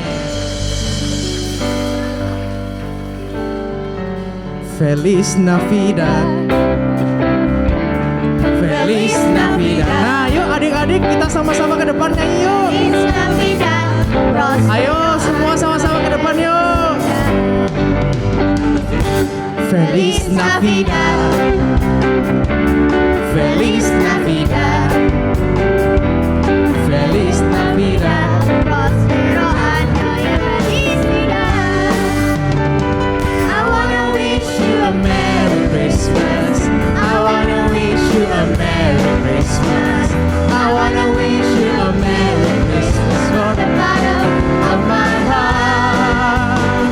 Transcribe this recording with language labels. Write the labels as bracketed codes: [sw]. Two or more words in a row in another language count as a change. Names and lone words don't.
[es] Feliz Navidad, Feliz Navidad. [id] Nah, yuk adik-adik kita sama-sama ke depan nyanyi yuk. Ayo semua sama-sama ke depan yuk. [es] Feliz Navidad, Feliz Navidad, Feliz Navidad. Prospero año y felicidad. [en] I wanna wish you a Merry Christmas. I wanna wish you a Merry Christmas. I wanna wish you a Merry Christmas from the bottom of my heart.